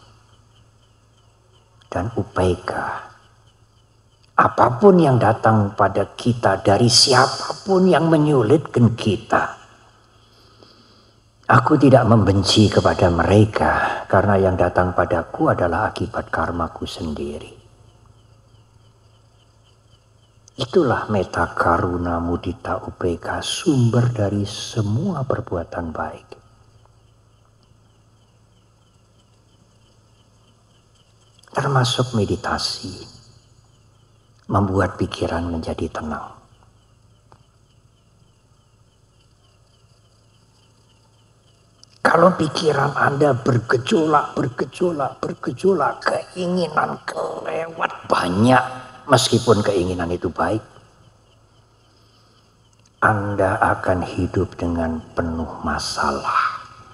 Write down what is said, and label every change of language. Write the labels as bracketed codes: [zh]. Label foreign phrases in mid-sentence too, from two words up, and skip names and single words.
[id] Dan upekkha, apapun yang datang pada kita dari siapapun yang menyulitkan kita, aku tidak membenci kepada mereka karena yang datang padaku adalah akibat karmaku sendiri. [pi] Itulah metta karuna mudita upekkha, [id] sumber dari semua perbuatan baik. Termasuk meditasi, membuat pikiran menjadi tenang. Kalau pikiran Anda bergejolak, keinginan kelewat banyak, meskipun keinginan itu baik, Anda akan hidup dengan penuh masalah.